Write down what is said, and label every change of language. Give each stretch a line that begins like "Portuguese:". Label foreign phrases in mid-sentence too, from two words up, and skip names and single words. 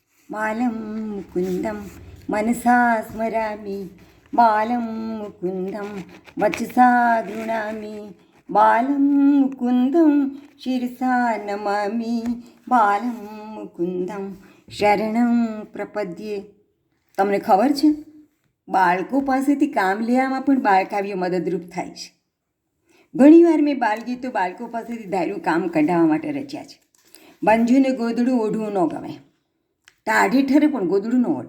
Sanskrit: बालं मुकुन्दं मनसा स्मरामि, बालं मुकुन्दं वचसा गृह्णामि, बालं मुकुन्दं शिरसा नमामि, बालं मुकुन्दं શરણં પ્રપદ્યે.
Gujarati: તમને ખબર છે, બાળકો પાસેથી કામ લેવામાં પણ બાળકાવ્યો મદદરૂપ થાય છે. ઘણીવાર મેં બાલગીતો બાળકો પાસેથી ધાર્યું કામ કઢાવવા માટે રચ્યા છે. બંજુને ગોદડું ઓઢવું ન ગમે, ટાઢે ઠરે પણ ગોદડું ન ઓઢે.